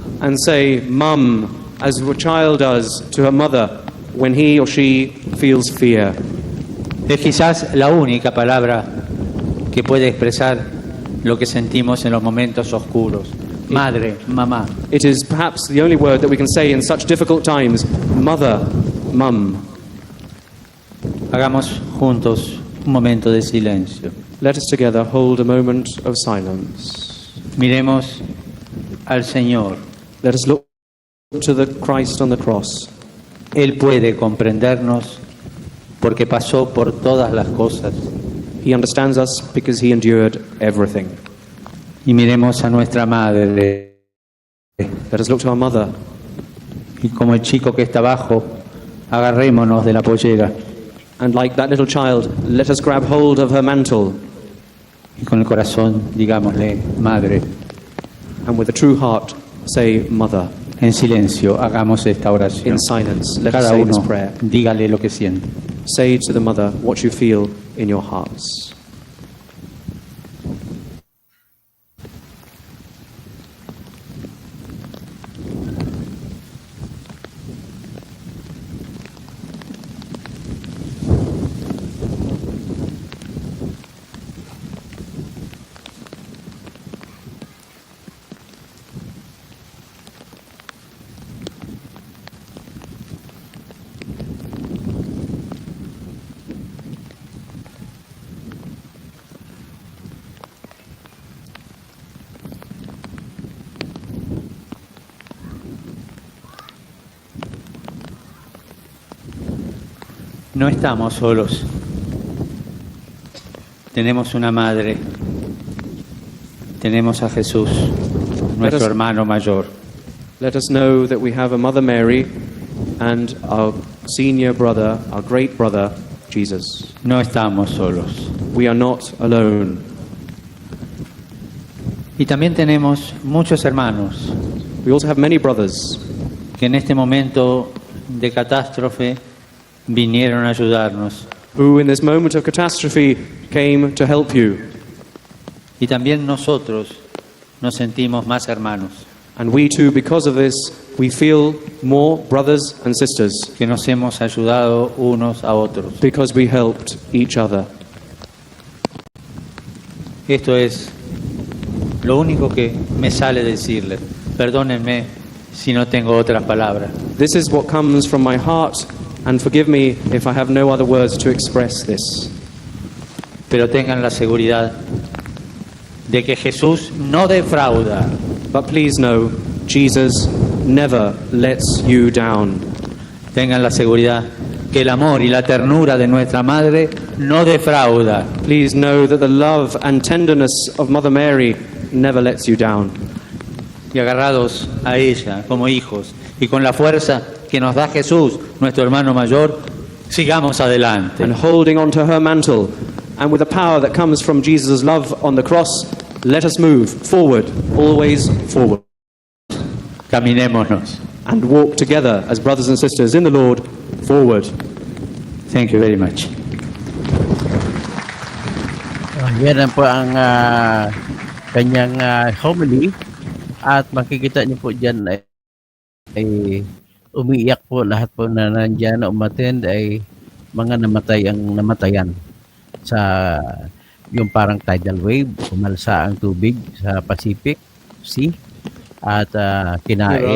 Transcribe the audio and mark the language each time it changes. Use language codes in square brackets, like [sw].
[en] and say, Mum, as a child does to her mother when he or she feels fear. [es] Es quizás la única palabra que puede expresar lo que sentimos en los momentos oscuros. Madre, mamá. [en] It is perhaps the only word that we can say in such difficult times, mother, mum. [es] Hagamos juntos un momento de silencio. [en] Let us together hold a moment of silence. [es] Miremos al Señor. [en] Let us look to the Christ on the cross. [es] Él puede comprendernos porque pasó por todas las cosas. [en] He understands us because he endured everything. [es] Y miremos a nuestra madre. [en] Let us look to our mother. [es] Y como el chico que está abajo, agarrémonos de la pollera. [en] And like that little child, let us grab hold of her mantle. [es] Y con el corazón, digámosle, madre. [en] And with a true heart, say, Mother. [es] En silencio, hagamos esta oración. [en] In silence, let us [es] Cada [en] say this [es] uno, [en] prayer. [es] dígale lo que siente. [en] Say to the mother what you feel in your hearts. [es] No estamos solos. Tenemos una madre. Tenemos a Jesús, nuestro [en] us- [es] hermano mayor. [en] Let us know that we have a Mother Mary and our senior brother, our great brother, Jesus. [es] No estamos solos. [en] We are not alone. [es] Y también tenemos muchos hermanos [en] We also have many brothers [es] que en este momento de catástrofe vinieron a ayudarnos. [en] who, in this moment of catastrophe, came to help you. [es] Y también nosotros nos sentimos más hermanos, [en] And we too, because of this, we feel more brothers and sisters [es] que nos hemos ayudado unos a otros. because we helped each other. Esto es lo único que me sale decirles. Perdónenme si no tengo otras palabras. [en] This is what comes from my heart, and forgive me if I have no other words to express this. [es] Pero tengan la seguridad de que Jesús no defrauda. [en] But please know, Jesus never lets you down. [es] Tengan la seguridad que el amor y la ternura de nuestra Madre no defrauda. [en] Please know that the love and tenderness of Mother Mary never lets you down. [es] Y agarrados a ella como hijos y con la fuerza que nos da Jesús, nuestro hermano mayor, sigamos adelante. [en] And holding on to her mantle, and with the power that comes from Jesus' love on the cross, let us move forward, always forward, [es] Caminémonos. [en] and walk together as brothers and sisters in the Lord forward. Thank you very much. [tl] Yan po ang kanyang homily at makikita niyo po dyan ay umiiyak po lahat po na nandyan na umattend ay mga namatayan sa yung parang tidal wave, pumalsa ang tubig sa Pacific Sea at kinain.